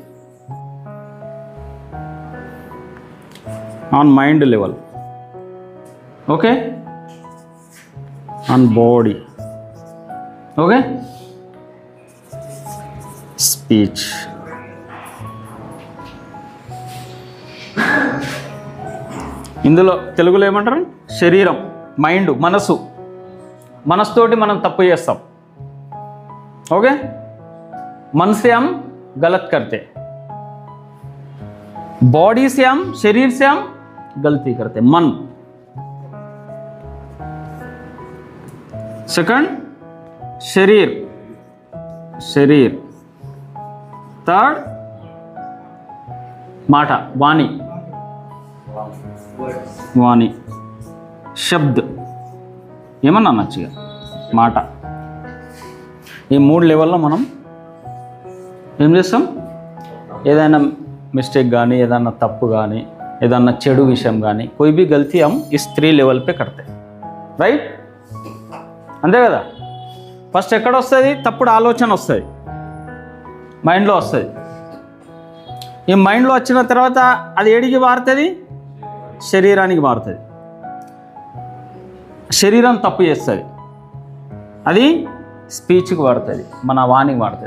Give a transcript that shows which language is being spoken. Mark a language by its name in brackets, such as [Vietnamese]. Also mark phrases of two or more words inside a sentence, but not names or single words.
[English] on mind level, okay, on body, okay, speech. [Telugu] ఇందులో తెలుగులో ఏమంటారు? శరీరం, మైండ్, మనసుతోటి మనం తప్పు చేస్తాం. ఓకే, [Hindi] मन से हम गलत करते, बॉडी से हम, शरीर से हम गलती करते. मन, सेकंड शरीर, थर्ड माटा, वाणी, शब्द [Telugu] ఏమన్నా అనొచ్చుగా మాట. ఈ 3 లెవెల్లో మనం ఏం చేస్తాం? ఏదైనా మిస్టేక్ కానీ, ఏదైనా తప్పు కానీ, ఏదన్నా చెడు విషయం కానీ, [Hindi] कोई भी गलती हम इस 3 लेवल पे करते, [Telugu] రైట్? అంతే కదా. ఫస్ట్ ఎక్కడ వస్తుంది? తప్పుడు ఆలోచన వస్తుంది, మైండ్లో వస్తుంది. ఈ మైండ్లో వచ్చిన తర్వాత అది ఏడికి మారుతుంది? శరీరానికి మారుతుంది. శరీరం తప్పు చేస్తుంది, అది స్పీచ్కి వాడుతుంది, మన వాణికి వాడుతుంది.